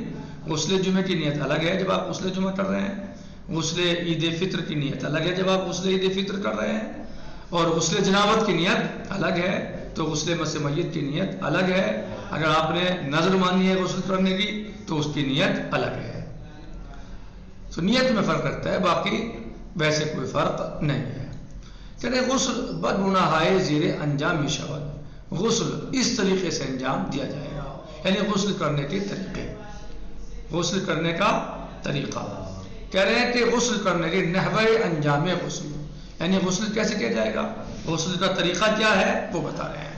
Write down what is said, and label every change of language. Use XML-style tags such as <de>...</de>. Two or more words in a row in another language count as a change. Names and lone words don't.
<ur>غسل جمعہ کی نیت الگ ہے جب آپ غسل جمعہ کر رہے ہیں، غسل عید فطر کی نیت الگ ہے جب آپ غسل عید فطر کر رہے ہیں، اور غسل جنابت کی نیت الگ ہے، تو غسل مس میت کی نیت الگ ہے. اگر آپ نے نظر مانی ہے غسل کرنے کی تو اس کی نیت الگ ہے. تو نیت میں فرق رکھتا ہے، باقی ویسے کوئی فرق نہیں ہے.</ur> <fa>کہتے غسل بدمناہائے زیر انجام شود.</fa> <ur>غسل اس طریقے سے انجام دیا جائے گا، یعنی غسل کرنے کے طریقے، غسل کرنے کا طریقہ. کہہ رہے ہیں کہ غسل کرنے کے</ur> <fa>نحوِ انجام غسل</fa> <ur>یعنی غسل کیسے کیا جائے گا، غسل کا طریقہ کیا ہے وہ بتا رہے ہیں.</ur>